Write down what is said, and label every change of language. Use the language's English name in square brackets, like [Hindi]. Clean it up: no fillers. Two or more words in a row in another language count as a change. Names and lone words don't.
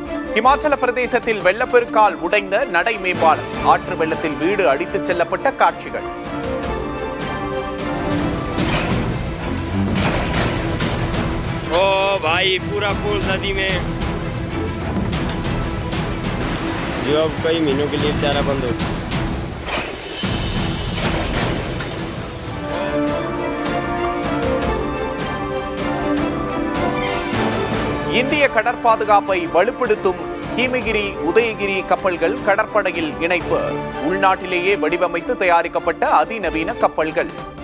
[Tamil] இமாச்சல பிரதேசத்தில் வெள்ளப்பெருக்கால் உடைந்த நடை மேம்பாலம், ஆற்று வெள்ளத்தில் வீடு அடித்துச் செல்லப்பட்ட காட்சிகள். [Hindi] ओ भाई पूरा पुल नदी में जो अब कई महीनों के लिए बेचारा बंद हो. [Tamil] இந்திய கடற்பாதுகாப்பை வலுப்படுத்தும் ஹிமகிரி, உதயகிரி கப்பல்கள் கடற்படையில் இணைப்பு. உள்நாட்டிலேயே வடிவமைத்து தயாரிக்கப்பட்ட அதிநவீன கப்பல்கள்.